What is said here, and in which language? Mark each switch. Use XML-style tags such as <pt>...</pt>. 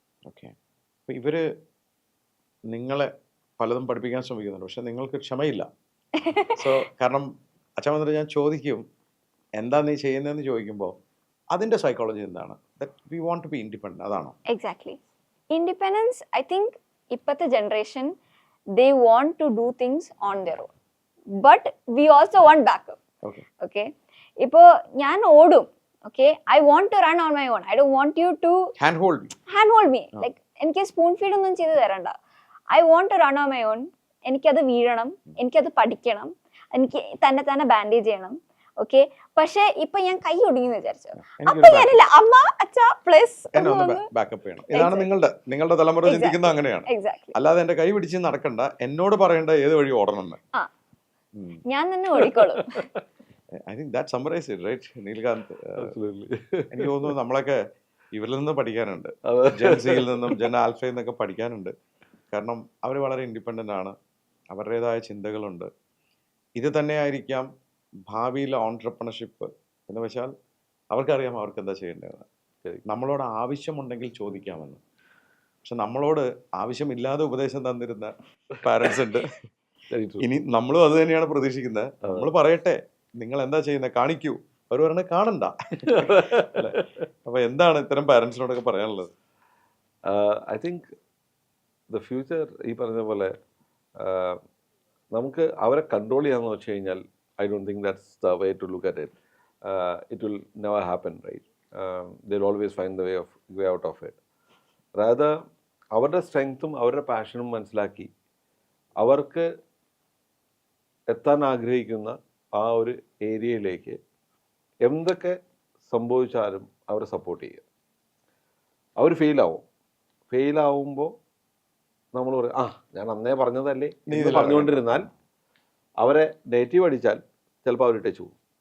<ml>Okay, അപ്പോൾ ഇവര് നിങ്ങളെ പലതും പഠിപ്പിക്കാൻ ശ്രമിക്കുന്നുണ്ട്, പക്ഷെ നിങ്ങൾക്ക് ക്ഷമയില്ല. സോ കാരണം അച്ഛൻ വന്നിട്ട് ഞാൻ ചോദിക്കും എന്താ നീ ചെയ്യുന്നതെന്ന് ചോദിക്കുമ്പോൾ അതിൻ്റെ സൈക്കോളജി എന്താണ്?</ml> <en>that we want to be independent,</en> <ml>അതാണോ?</ml> <en>Exactly. Independence, I think</en> <ml>ഇപ്പോഴത്തെ</ml> <en>Generation they want to do things on their own, but we also want backup. Okay,</en> <ml>ipo njan odum,</ml> <en>okay, I want to run on my own. I don't want you to handhold me. Like</en> <ml>enike</ml> <en>spoon feed</en> <ml>onnum cheyidu tharanda.</ml> <en>I want to run on my own.</en> <ml>എനിക്ക് അത് വീഴണം, എനിക്കത് പഠിക്കണം, എനിക്ക് തന്നെ bandage ചെയ്യണം. Okay, പക്ഷെ ഇപ്പൊ ഞാൻ കൈ ഒടുങ്ങിന്ന് വിചാരിച്ചു, അപ്പൊ ഞാനില്ല അമ്മ അച്ഛ പ്ലസ് ബാക്കപ്പ് ചെയ്യണം. ഇതാണ് നിങ്ങളുടെ തലമുറ ചിന്തിക്കുന്നത് അങ്ങനെയാണ്. അല്ലാതെ എന്റെ കൈ പിടിച്ച് നടക്കണ്ട, എന്നോട് പറയേണ്ട ഏത് വഴി ഓടണം. ഞാൻ തന്നെ ഓടിക്കോളും.</ml> <en>I think that summarizes it, right, Neelkanth?</en> <ml>എനിക്ക് തോന്നുന്നു നമ്മളൊക്കെ ഇവരിൽ നിന്ന് പഠിക്കാനുണ്ട്, ജെൻസിയിൽ നിന്നും ജെൻ ആൽഫയിൽ നിന്നൊക്കെ പഠിക്കാനുണ്ട്. കാരണം അവർ വളരെ ഇൻഡിപെൻഡൻ്റ് ആണ്, അവരുടേതായ ചിന്തകളുണ്ട്. ഇത് തന്നെയായിരിക്കാം ഭാവിയിലെ ഓൺട്രപ്രണർഷിപ്പ് എന്ന് വെച്ചാൽ അവർക്കറിയാം അവർക്ക് എന്താ ചെയ്യേണ്ടതെന്ന്. നമ്മളോട് ആവശ്യമുണ്ടെങ്കിൽ ചോദിക്കാമെന്ന്. പക്ഷെ നമ്മളോട് ആവശ്യമില്ലാതെ ഉപദേശം തന്നിരുന്ന പാരൻസ് ഉണ്ട്. ഇനി നമ്മളും അത് തന്നെയാണ് പ്രതീക്ഷിക്കുന്നത്. നമ്മൾ പറയട്ടെ, നിങ്ങൾ എന്താ ചെയ്യുന്നത് കാണിക്കൂ, അവർ പറഞ്ഞ കാണണ്ട. അപ്പൊ എന്താണ് ഇത്തരം പാരൻസിനോടൊക്കെ പറയാനുള്ളത്?</ml> <en>I think the future</en> <ml>ഈ പറഞ്ഞ പോലെ നമുക്ക് അവരെ</ml> <en>control</en> <ml>ചെയ്യാന്ന് വെച്ച് കഴിഞ്ഞാൽ</ml> <en>I don't think that's the way to look at it. It will never happen, right? They'll always find the way out of it.</en> <ml>Rather, അവരുടെ സ്ട്രെങ്ത്തും അവരുടെ പാഷനും മനസ്സിലാക്കി അവർക്ക് എത്താൻ ആഗ്രഹിക്കുന്ന ആ ഒരു ഏരിയയിലേക്ക് എന്തൊക്കെ സംഭവിച്ചാലും അവരെ സപ്പോർട്ട് ചെയ്യുക. അവർ ഫെയിലാവുമ്പോൾ നമ്മൾ പറയും, ഞാൻ അന്നേ പറഞ്ഞതല്ലേ എന്ന് പറഞ്ഞുകൊണ്ടിരുന്നാൽ അവരെ നെഗറ്റീവ് അടിച്ചാൽ ചിലപ്പോൾ അവർ ടച്ച് പോകും.</ml>